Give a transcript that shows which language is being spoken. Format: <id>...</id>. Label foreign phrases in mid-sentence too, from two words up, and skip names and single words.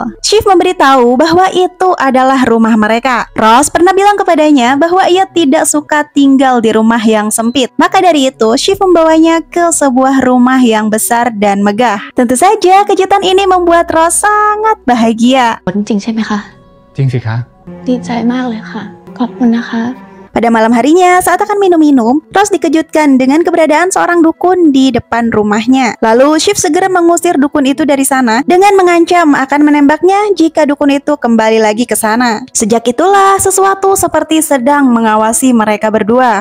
<id>Shiv memberitahu bahwa itu adalah rumah mereka. Ross pernah bilang kepadanya bahwa ia tidak suka tinggal di rumah yang sempit. Maka dari itu, Shiv membawanya ke sebuah rumah yang besar dan megah. Tentu saja kejutan ini membuat Ross sangat bahagia.</id> <th>จริงใช่ไหมคะ จริงสิคะ ดีใจมากเลยค่ะ ขอบคุณนะคะ</th> <id>Pada malam harinya, saat akan minum-minum, Ross dikejutkan dengan keberadaan seorang dukun di depan rumahnya. Lalu, Shiv segera mengusir dukun itu dari sana dengan mengancam akan menembaknya jika dukun itu kembali lagi ke sana. Sejak itulah, sesuatu seperti sedang mengawasi mereka berdua.</id>